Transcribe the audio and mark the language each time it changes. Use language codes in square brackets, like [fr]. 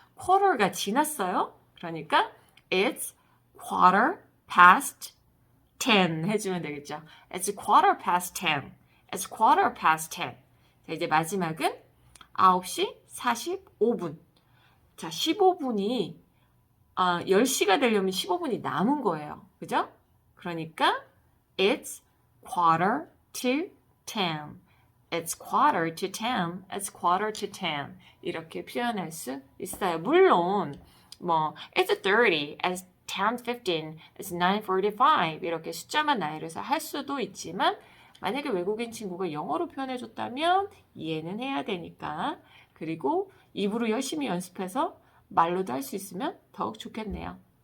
[ko] quarter가 지났어요. 그러니까 [en] it's quarter past 10 [ko] 해주면 되겠죠. [en] It's quarter past 10. It's quarter past 10. [ko] 자, 이제 마지막은 9시 45분. 자, 15분이 10시가 되려면 15분이 남은 거예요. 그죠? 그러니까 [en] it's quarter to 10. It's quarter to 10. It's quarter to 10. [ko] 이렇게 표현할 수 있어요. 물론 [en] it's 30, it's 10:15, it's 9:45 [ko] 이렇게 숫자만 나열해서 할 수도 있지만 만약에 외국인 친구가 영어로 표현해줬다면 이해는 해야 되니까 그리고 입으로 열심히 연습해서 말로도 할 수 있으면 더욱 좋겠네요.